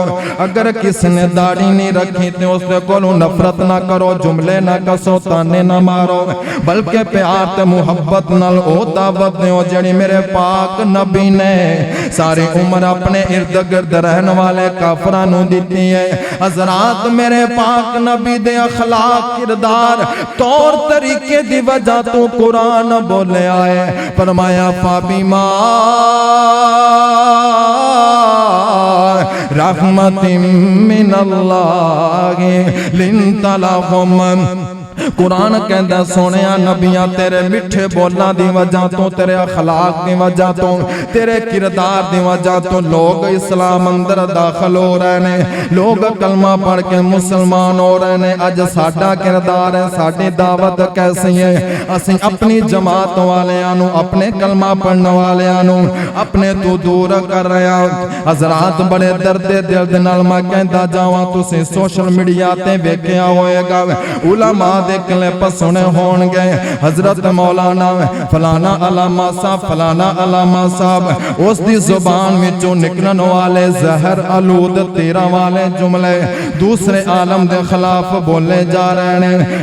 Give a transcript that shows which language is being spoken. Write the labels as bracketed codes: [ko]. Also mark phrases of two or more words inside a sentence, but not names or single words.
[pa] اگر کسی نے داڑھی نہیں رکھی تو اس دے کولوں نفرت نہ کرو، جملے نہ کسو، طعنے نہ مارو، بلکہ پیار تے محبت نال او دعوت دو جیہڑی میرے پاک نبی نے ساری عمر اپنے ارد گرد رہن والے کافراں نوں دتی اے. حضرات میرے پاک نبی دے اخلاق، کردار، طور طریقے دی وجہ توں قرآن بولیا اے، فرمایا [ar] فَبِمَا رَحْمَةٍ مِنَ اللَّهِ لِنْتَ لَهُمْ. [pa] قرآن کہندا سوہنیا نبیا تیرے مٹھے بولاں دی وجہ توں، تیرے اخلاق دی وجہ توں، تیرے کردار دی وجہ توں لوگ اسلام اندر داخل ہو رہے نے، لوگ کلمہ پڑھ کے مسلمان ہو رہے نے. اج ساڈا کردار اے، ساڈی دعوت کیسی اے، اسیں اپنی جماعت والیاں نوں، اپنے کلمہ پڑھن والیاں نوں اپنے توں دور کر رہے ہیں. حضرات بڑے درد دل دے نال میں کہندا جاواں، تسیں [en] social media [pa] تے ویکھیا ہووے گا علماء دے کلپ سنے ہون گے، حضرت مولانا فلانا علامہ صاحب، فلانا علامہ صاحب، اس دی زبان وچوں نکلن والے زہر آلود تیراں والے جملے دوجے عالم دے خلاف بولے جا رہے نے.